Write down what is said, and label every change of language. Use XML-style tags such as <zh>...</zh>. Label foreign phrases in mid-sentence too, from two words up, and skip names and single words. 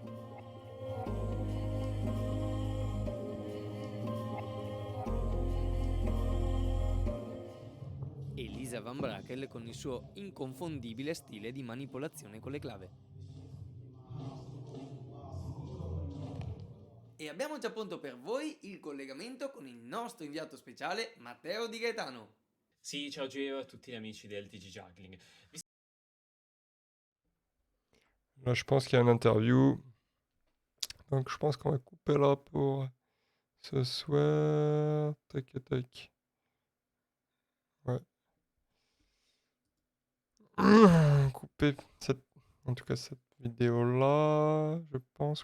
<it>E Lisa Van Brakel con il suo inconfondibile stile di manipolazione con le clave. E abbiamo già pronto per voi il collegamento con il nostro inviato speciale Matteo Di Gaetano. Sì, ciao Gio a tutti gli amici del TG Juggling.</it> <fr>Là, je pense qu'il y a une interview. Donc, je pense qu'on va couper là pour ce soir. Tac, tac. Ouais. Couper en tout cas cette vidéo-là, je pense.</fr>